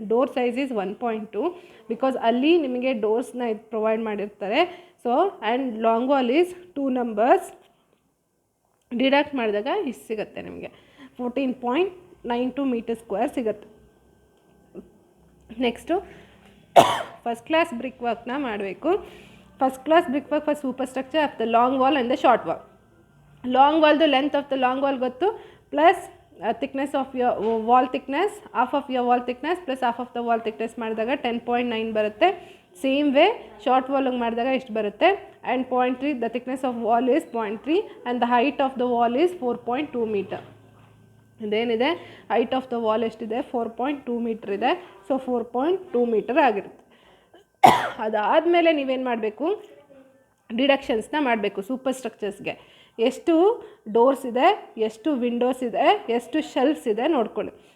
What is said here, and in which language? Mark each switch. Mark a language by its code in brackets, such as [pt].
[en] Door size is 1.2 because [kn] ಅಲ್ಲಿ ನಿಮಗೆ ಡೋರ್ಸ್ನ ಇದು ಪ್ರೊವೈಡ್ ಮಾಡಿರ್ತಾರೆ. So and long wall is 2 numbers, deduct ಮಾಡಿದಾಗ ಇಷ್ಟು ಸಿಗುತ್ತೆ ನಿಮಗೆ 14.92 ಮೀಟರ್ ಸ್ಕ್ವೇರ್ ಸಿಗುತ್ತೆ. ನೆಕ್ಸ್ಟು ಫಸ್ಟ್ ಕ್ಲಾಸ್ ಬ್ರಿಕ್ ವರ್ಕ್ನ ಮಾಡಬೇಕು. [en] first class brickwork for superstructure of the long wall and the short wall. Long wall, the length of the long wall gottu plus thickness of your wall thickness, half of your wall thickness plus half of the wall thickness [kn] ಮಾಡಿದಾಗ 10.9 ಬರುತ್ತೆ. Same way short ವಾಲ್ಗೆ ಮಾಡಿದಾಗ ಎಷ್ಟು ಬರುತ್ತೆ. [en] And 0.3 the thickness of wall is 0.3 and the height of the wall is 4.2 meter. [kn] ಇದೇನಿದೆ height of the wall ಎಷ್ಟಿದೆ 4.2 metre ಇದೆ. So 4.2 metre ಆಗಿರುತ್ತೆ. ಅದಾದಮೇಲೆ ನೀವೇನು ಮಾಡಬೇಕು, ಡಿಡಕ್ಷನ್ಸ್ನ ಮಾಡಬೇಕು ಸೂಪರ್ ಸ್ಟ್ರಕ್ಚರ್ಸ್ಗೆ. ಎಷ್ಟು ಡೋರ್ಸ್ ಇದೆ, ಎಷ್ಟು ವಿಂಡೋಸ್ ಇದೆ, ಎಷ್ಟು ಶೆಲ್ಫ್ಸ್ ಇದೆ ನೋಡ್ಕೊಳ್ಳಿ.